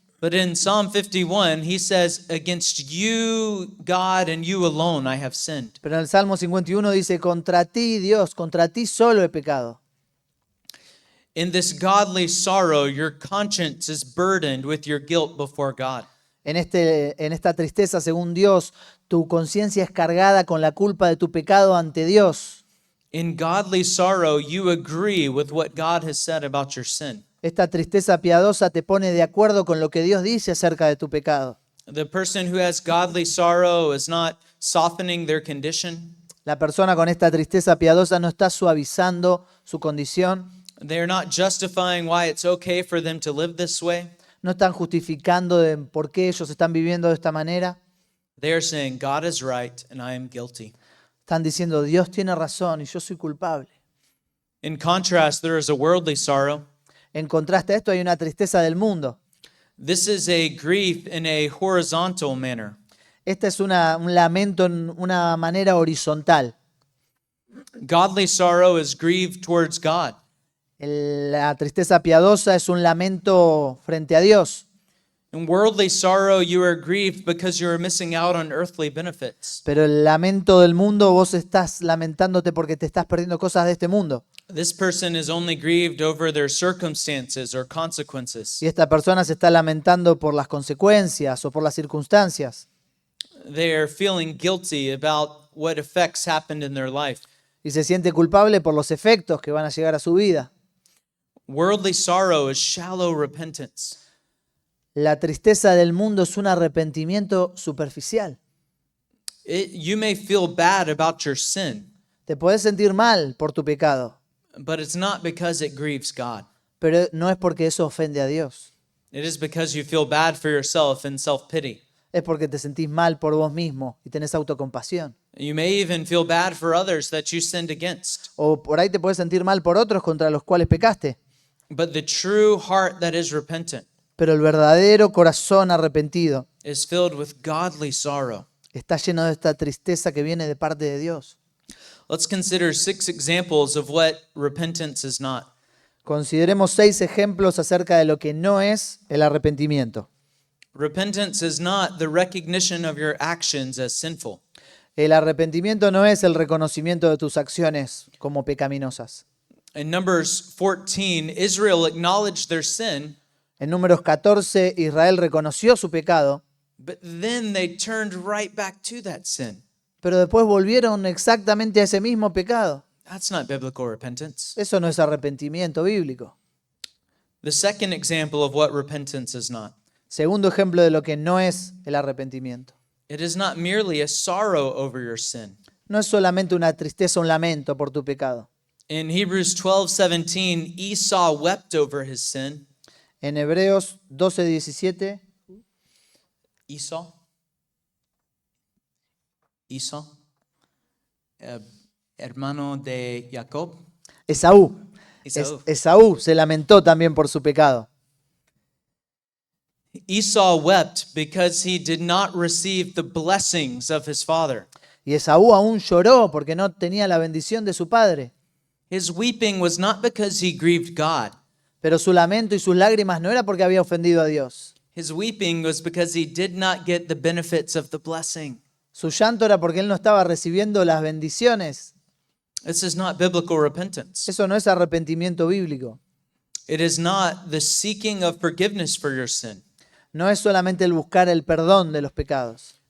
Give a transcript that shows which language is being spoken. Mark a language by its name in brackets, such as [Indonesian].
[English] But in Psalm 51, he says, against you, God, and you alone I have sinned. [Spanish] Pero en el Salmo 51 dice, contra ti, Dios, contra ti solo he pecado. [English] In this godly sorrow, your conscience is burdened with your guilt before God. [Spanish] En esta tristeza, según Dios, tu conciencia es cargada con la culpa de tu pecado ante Dios. [English] In godly sorrow, you agree with what God has said about your sin. [Spanish] Esta tristeza piadosa te pone de acuerdo con lo que Dios dice acerca de tu pecado. [English] The person who has godly sorrow is not softening their condition. [Spanish] La persona con esta tristeza piadosa no está suavizando su condición, [English] They are not justifying why it's okay for them to live this way. [Spanish] no están justificando de por qué ellos están viviendo de esta manera. [English] They are saying, God is right and I am guilty. [Spanish] Están diciendo, Dios tiene razón y yo soy culpable. [English] In contrast, there is a worldly sorrow. [Spanish] En contraste a esto hay una tristeza del mundo. [English] This is a grief in a horizontal manner. [Spanish] Este es un lamento en una manera horizontal. [English] Godly sorrow is grief towards God. [Spanish] La tristeza piadosa es un lamento frente a Dios. [English] In worldly sorrow, you are grieved because you are missing out on earthly benefits. [Spanish] Pero el lamento del mundo, vos estás lamentándote porque te estás perdiendo cosas de este mundo. [English] This person is only grieved over their circumstances or consequences. [Spanish] Y esta persona se está lamentando por las consecuencias o por las circunstancias. [English] They are feeling guilty about what effects happened in their life. [Spanish] Y se siente culpable por los efectos que van a llegar a su vida. [English] Worldly sorrow is shallow repentance. [Spanish] La tristeza del mundo es un arrepentimiento superficial. [English] You may feel bad about your sin, [Spanish] Te podés sentir mal por tu pecado, [English] but it's not because it grieves God. [Spanish] pero no es porque eso ofende a Dios. [English] It is because you feel bad for yourself and self-pity. [Spanish] Es porque te sentís mal por vos mismo y tenés autocompasión. [English] You may even feel bad for others that you sinned against. [Spanish] O por ahí te podés sentir mal por otros contra los cuales pecaste. [English] But the true heart that is repentant [Spanish] Pero el verdadero corazón arrepentido [English] is filled with godly sorrow. [Spanish] está lleno de esta tristeza que viene de parte de Dios. [English] Let's consider 6 examples of what repentance is not. [Spanish] Consideremos 6 ejemplos acerca de lo que no es el arrepentimiento. [English] Repentance is not the recognition of your actions as sinful. [Spanish] El arrepentimiento no es el reconocimiento de tus acciones como pecaminosas. [English] In Numbers 14, Israel acknowledged their sin, [Spanish] En Números 14, Israel reconoció su pecado, [English] but then they turned right back to that sin. [Spanish] pero después volvieron exactamente a ese mismo pecado. [English] That's not biblical repentance. [Spanish] Eso no es arrepentimiento bíblico. [English] The second example of what repentance is not. [Spanish] Segundo ejemplo de lo que no es el arrepentimiento. [English] It is not merely a sorrow over your sin. [Spanish] No es solamente una tristeza, un lamento por tu pecado. [English] In Hebrews 12:17, Esau wept over his sin. [Spanish] En Hebreos 12:17, [English] Esau? [Spanish] Esau? Hermano de Jacob? Esaú. Esaú. Esaú se lamentó también por su pecado. [English] Esau wept because he did not receive the blessings of his father. [Spanish] Y Esaú aún lloró porque no tenía la bendición de su padre. [English] His weeping was not because he grieved God. [Spanish] Pero su lamento y sus lágrimas no era porque había ofendido a Dios. [English] His weeping was because he did not get the benefits of the blessing. [Spanish] Su llanto era porque él no estaba recibiendo las bendiciones. [English] This is not biblical repentance. [Spanish] Eso no es arrepentimiento bíblico. [English] It is not the seeking of forgiveness for your sin. [Spanish] No es solamente el buscar el perdón de los pecados.